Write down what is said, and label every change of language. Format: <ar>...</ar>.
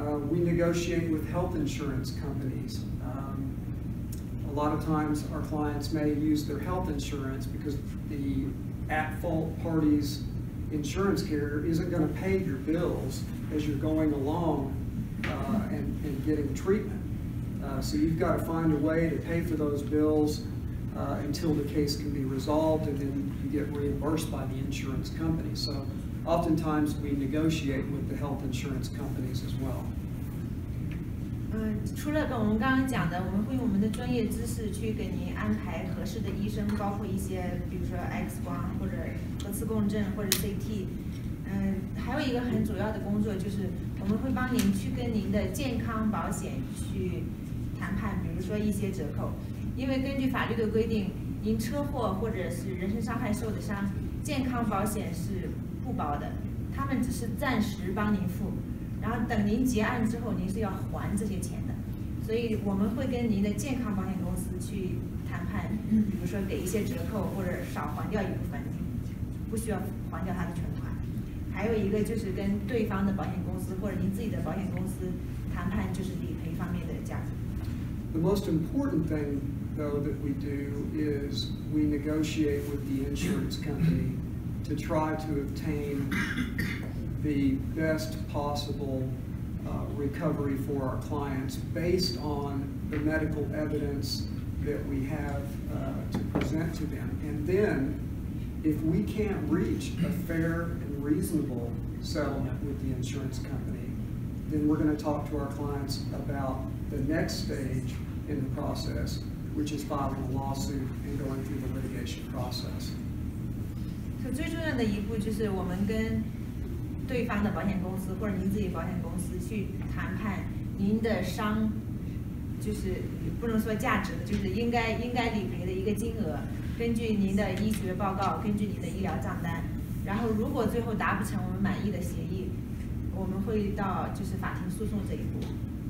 <en>We negotiate with health insurance companies. A lot of times our clients may use their health insurance because the at-fault party's insurance carrier isn't going to pay your bills as you're going along and getting treatment. So you've got to find a way to pay for those bills until the case can be resolved, and then you get reimbursed by the insurance company. So oftentimes we negotiate with the health insurance companies as well.</en> <zh>除了跟我们刚刚讲的，我们会用我们的专业知识去给您安排合适的医生，包括一些比如说 X 光或者核磁共振或者 CT。还有一个很主要的工作就是我们会帮您去跟您的健康保险去谈判，比如说一些折扣。因为根据法律的规定，您车祸或者是人身伤害受的伤，健康保险是不包的，他们只是暂时帮您付。然后等您结案之后，您是要还这些钱的，所以我们会跟您的健康保险公司去谈判，比如说给一些折扣或者少还掉一部分，不需要还掉他的全款。还有一个就是跟对方的保险公司或者您自己的保险公司谈判，就是理赔方面的价格。</zh> <en>The most important thing, though, that we do is we negotiate with the insurance company to try to obtain the best possible recovery for our clients based on the medical evidence that we have to present to them. And then if we can't reach a fair and reasonable settlement with the insurance company, then we're going to talk to our clients about the next stage in the process, which is filing a lawsuit and going through the litigation process.</en> <zh>所以最重要的一步就是我们跟对方的保险公司或者您自己保险公司去谈判您的伤，就是不能说价值的，就是应该理赔的一个金额，根据您的医学报告，根据您的医疗账单，然后如果最后达不成我们满意的协议，我们会到就是法庭诉讼这一步。</zh>